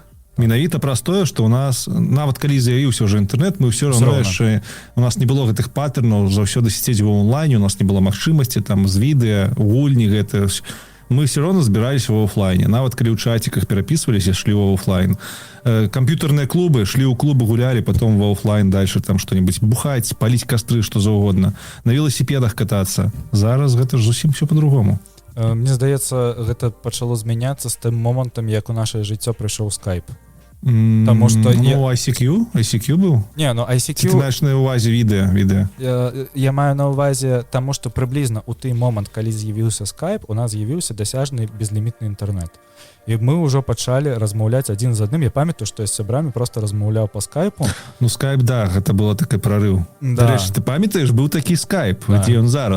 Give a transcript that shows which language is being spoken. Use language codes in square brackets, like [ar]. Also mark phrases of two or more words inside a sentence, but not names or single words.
[be] Менавіта праз тое, што у нас, нават калі з'явіўся ўжо інтэрнэт, мы ўсё роўна яшчэ, у нас не было гэтых патэрнаў заўсёды сядзець ва онлайне, у нас не было магчымасці там з відэа, гульні гэта. Мы ўсё роўна збіраліся ва офлайне. Нават калі ў чаціках перапісваліся, шлі ва офлайн. Камп'ютарныя клубы, шлі ў клубы, гулялі, потом ва офлайн [ru] дальше там што-нибудь [be] бухаць, паліць кастры, што заўгодна. На веласіпедах катацца. Зараз гэта ж зусім [ru] все по-другому. [be] Мне здаецца, гэта пачало змяняцца з тым момантам, як у нашае жыццё прыйшоў скайп. [ru] Потому что ICQ был? [be] Не, ну ICQ... Ты маеш на увазе відэа. Я маю на увазе таму, што прыблізна ў той момант, калі з'явіўся скайп, у нас з'явіўся дасяжны безлімітны інтэрнэт. І мы ўжо пачалі размаўляць адзін з адным. Я памятаю, што я з сябрамі просто размаўляў па скайпу. Ну скайп, да, гэта было такі прарыў. Дарэчы, ты памятаеш, быў такі скайп, дзе ён зараз?